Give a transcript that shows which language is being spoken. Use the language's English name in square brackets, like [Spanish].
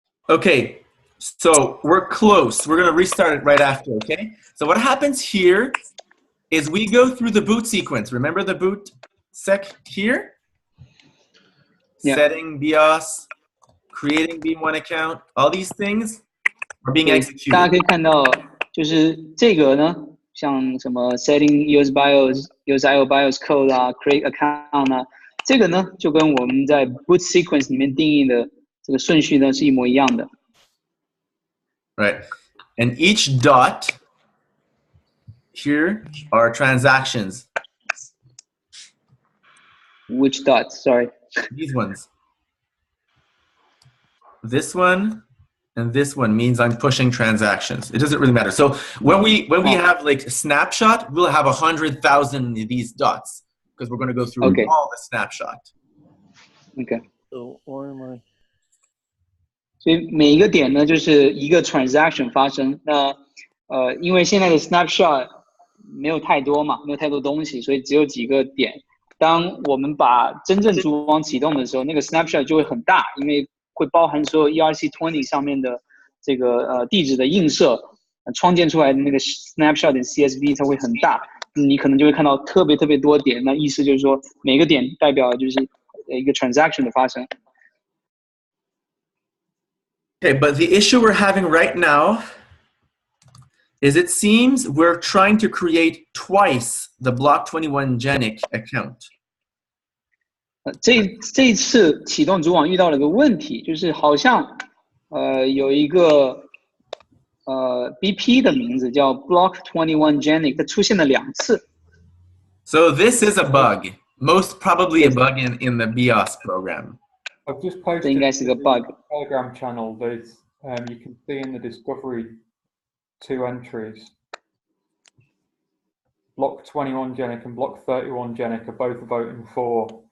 [English] Okay, so we're close. We're going to restart it right after, okay? So what happens here is we go through the boot sequence. Remember the boot sec here? Yeah. Setting BIOS, creating B1 account, all these things are being executed. [Chinese] 大家可以看到，就是这个呢，像什么 setting EOS BIOS、EOS BIOS code 啊 ，create account 啊，这个呢就跟我们在 boot sequence 里面定义的这个顺序呢是一模一样的。 [English] Right, and each dot here are transactions. Which dots? Sorry. These ones. This one and this one means I'm pushing transactions. It doesn't really matter. So when we have like a snapshot, we'll have 100,000 of these dots because we're going to go through all the snapshot. Okay. So why am I? [Chinese] 所以每一个点呢，就是一个 transaction 发生。那因为现在的 snapshot 没有太多嘛，没有太多东西，所以只有几个点。当我们把真正组网启动的时候，那个 snapshot 就会很大，因为会包含所有 ERC20 上面的这个地址的映射，创建出来的那个 snapshot 的 CSV 它会很大，你可能就会看到特别多点。那意思就是说，每个点代表就是一个 transaction 的发生。 [English] Okay, but the issue we're having right now is it seems we're trying to create twice the Block21Genic account. [Chinese] 这次启动主网遇到了个问题，就是好像有一个BP 的名字叫 Block21Genic， 它出现了2次。 [English] So this is a bug, most probably a bug in the BIOS program. I've just posted [Chinese] 应该是个 bug. [English] Telegram channel. There's you can see in the discovery 2 entries. Block21Genic and Block31Genic are both voting for.